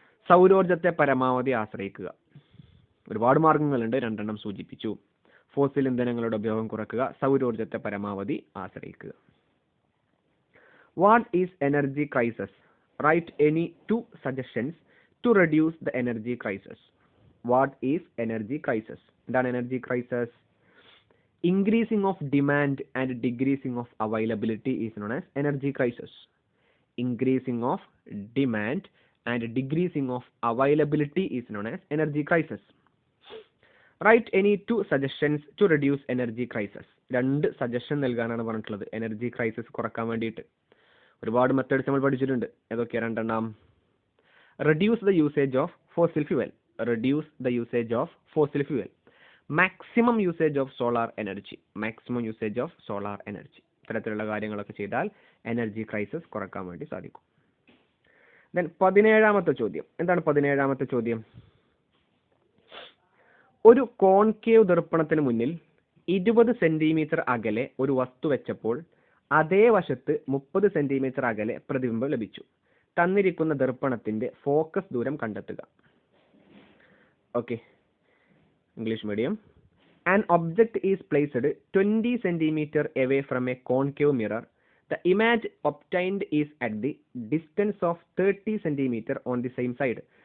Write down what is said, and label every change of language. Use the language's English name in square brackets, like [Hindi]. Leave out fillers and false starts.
[Malayalam] സൗരോർജത്തെ പരമാവധി ആശ്രയിക്കുക. ഒരുപാട് മാർഗങ്ങളുണ്ട്, 2 സൂചിപ്പിച്ചു. ഫോസിൽ ഇന്ധനങ്ങളുടെ ഉപയോഗം കുറയ്ക്കുക, സൗരോർജത്തെ പരമാവധി ആശ്രയിക്കുക. [English] What is energy crisis? Right any 2 suggestions to reduce the energy crisis. What is energy crisis? [Malayalam] എന്താണ് energy crisis? [English] Increasing of demand and decreasing of availability is known as energy crisis. Increasing of demand and decreasing of availability is known as energy crisis. Right any 2 suggestions to reduce energy crisis. [Malayalam] 2 suggestion നൽകാനാണ് പറഞ്ഞിട്ടുള്ളത് energy crisis കുറക്കാൻ വേണ്ടിയിട്ട്. ഒരുപാട് methods നമ്മൾ പഠിച്ചിട്ടുണ്ട്. ഏതൊക്കെയാണ് [English] 2 reduce the usage of fossil fuel, reduce the usage of fossil fuel, maximum usage of solar energy, maximum usage of solar energy. [Malayalam] ഇത്തരത്തിലുള്ള കാര്യങ്ങളൊക്കെ ചെയ്താൽ എനർജി ക്രൈസിസ് കുറക്കാൻ വേണ്ടി സാധിക്കും. ദെൻ 17ാമത്തെ ചോദ്യം. എന്താണ് 17ാമത്തെ ചോദ്യം? ഒരു കോൺകേവ് ദർപ്പണത്തിന് മുന്നിൽ 20 സെന്റിമീറ്റർ അകലെ ഒരു വസ്തു വെച്ചപ്പോൾ അതേ വശത്ത് 30 സെന്റിമീറ്റർ അകലെ പ്രതിബിംബം ലഭിച്ചു. തന്നിരിക്കുന്ന ദർപ്പണത്തിന്റെ ഫോക്കസ് ദൂരം കണ്ടെത്തുക. Okay, English medium. [English] An object is placed 20 centimeter away from a concave mirror. The image obtained is at the distance of 30 centimeter on the same side.